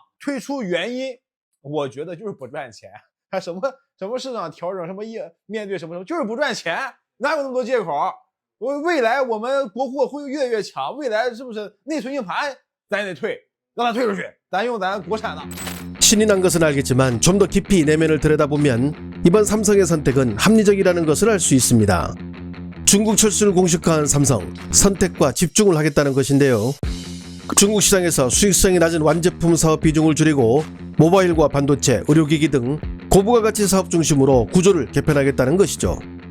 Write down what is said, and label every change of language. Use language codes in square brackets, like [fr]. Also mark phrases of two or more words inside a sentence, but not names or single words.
[zh] 退出原因，我觉得就是不赚钱。还什么市场调整，什么面对什么，就是不赚钱，哪有那么多借口？未来我们国货会越来越强，未来是不是内存硬盘咱也得退，让它退出去，咱用咱国产的。 [ko] 신이 난 것은 알겠지만 좀 더 깊이 내면을 들여다보면 이번 삼성의 선택은 합리적이라는 것을 알 수 있습니다. 중국 철수를 공식화한 삼성, 선택과 집중을 하겠다는 것인데요. 중국 시장에서 수익성이 낮은 완제품 사업 비중을 줄이고 모바일과 반도체, 의료기기 등 고부가가치 사업 중심으로 구조를 개편하겠다는 것이죠.